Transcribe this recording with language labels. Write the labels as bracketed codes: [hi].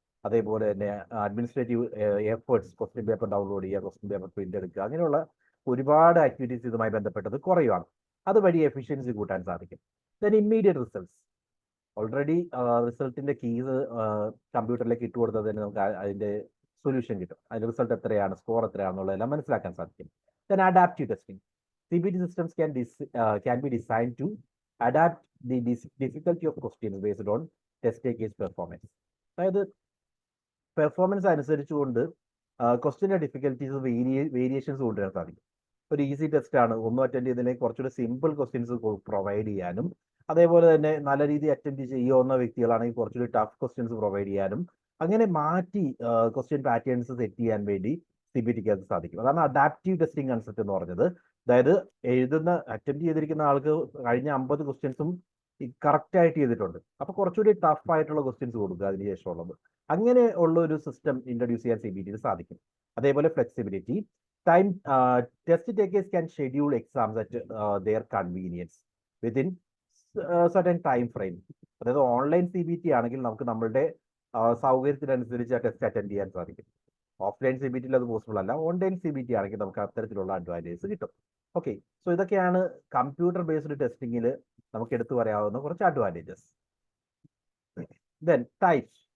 [ml] അതേപോലെ തന്നെ administrative efforts, question paper download ചെയ്യുക, ക്വസ്റ്റ്യൻ പേപ്പർ പ്രിന്റ് എടുക്കുക, അങ്ങനെയുള്ള ഒരുപാട് ആക്ടിവിറ്റീസ് ഇതുമായി ബന്ധപ്പെട്ടത് കുറയുകയാണ്. അതുവഴി എഫിഷ്യൻസി കൂട്ടാൻ സാധിക്കും. Then immediate results. Already റിസൾട്ടിന്റെ keys കമ്പ്യൂട്ടറിലേക്ക് ഇട്ട് കൊടുത്തത് തന്നെ നമുക്ക് അതിന്റെ സൊല്യൂഷൻ കിട്ടും. അതിന്റെ റിസൾട്ട് എത്രയാണ്, സ്കോർ എത്രയാണെന്നുള്ളതെല്ലാം മനസ്സിലാക്കാൻ സാധിക്കും. [en] Then adaptive testing. CBT systems can be designed to adapt the difficulty of questions based on test takers performance. [ml] അതായത് പെർഫോമൻസ് അനുസരിച്ചുകൊണ്ട് ക്വസ്റ്റ്യൻ്റെ ഡിഫിക്കൽറ്റീസ് വേരിയേഷൻസ് കൊണ്ടുവരാൻ സാധിക്കും. ഒരു ഈസി ടെസ്റ്റ് ആണ്, ഒന്നും അറ്റൻഡ് ചെയ്തില്ലെങ്കിൽ കുറച്ചുകൂടി സിമ്പിൾ ക്വസ്റ്റ്യൻസ് പ്രൊവൈഡ് ചെയ്യാനും, അതേപോലെ തന്നെ നല്ല രീതിയിൽ അറ്റൻഡ് ചെയ്യുന്ന വ്യക്തികളാണെങ്കിൽ കുറച്ചുകൂടി ടഫ് ക്വസ്റ്റ്യൻസ് പ്രൊവൈഡ് ചെയ്യാനും, അങ്ങനെ മാറ്റി ക്വസ്റ്റ്യൻ പാറ്റേൺസ് സെറ്റ് ചെയ്യാൻ വേണ്ടി CBTക്ക് അത് സാധിക്കും. അതാണ് അഡാപ്റ്റീവ് ടെസ്റ്റിംഗ് കൺസെപ്റ്റ് എന്ന് പറഞ്ഞത്. അതായത് അറ്റൻഡ് ചെയ്തിരിക്കുന്ന ആൾക്ക് കഴിഞ്ഞ 50 ക്വസ്റ്റ്യൻസും കറക്റ്റ് ആയിട്ട് ചെയ്തിട്ടുണ്ട്. അപ്പൊ കുറച്ചുകൂടി ടഫ് ആയിട്ടുള്ള ക്വസ്റ്റ്യൻസ് കൊടുക്കുക അതിനുശേഷമുള്ളത്. അങ്ങനെ ഉള്ള ഒരു സിസ്റ്റം ഇൻട്രൊഡ്യൂസ് ചെയ്യാൻ CBTക്ക് സാധിക്കും. അതേപോലെ flexibility. [en] Test takers can schedule exams at their convenience within certain time frame. [ml] അതായത് ഓൺലൈൻ CBT ആണെങ്കിൽ നമുക്ക് നമ്മളുടെ സൗകര്യത്തിനനുസരിച്ച് ആ ടെസ്റ്റ് അറ്റൻഡ് ചെയ്യാൻ സാധിക്കും. ഓഫ്ലൈൻ CBTയിൽ അത് പോസിബിൾ അല്ല. ഓൺലൈൻ CBT ആണെങ്കിൽ നമുക്ക് അത്തരത്തിലുള്ള അഡ്വാൻറ്റേജ് കിട്ടും. ഓക്കെ, സോ ഇതൊക്കെയാണ് കമ്പ്യൂട്ടർ ബേസ്ഡ് ടെസ്റ്റിങ്ങിൽ നമുക്ക് എടുത്തു പറയാവുന്ന കുറച്ച് അഡ്വാൻറ്റേജസ്. Then types.